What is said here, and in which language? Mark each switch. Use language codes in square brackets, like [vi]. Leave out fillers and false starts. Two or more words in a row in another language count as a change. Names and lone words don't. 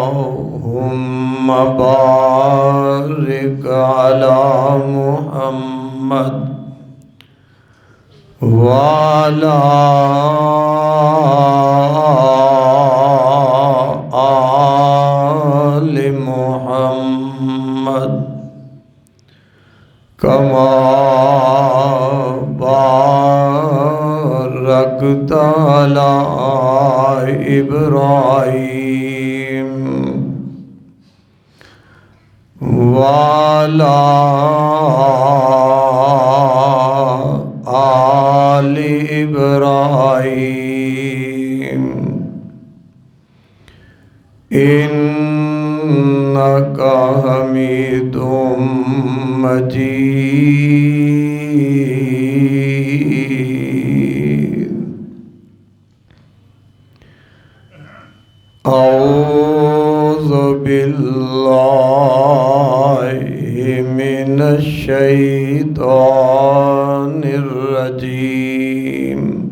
[ar] اللهم بارك على محمد محمد وعلى آل محمد كما باركت على إبراهيم وعلى آل إبراهيم إنك حميد مجيد. أعوذ بالله من الشيطان الرجيم.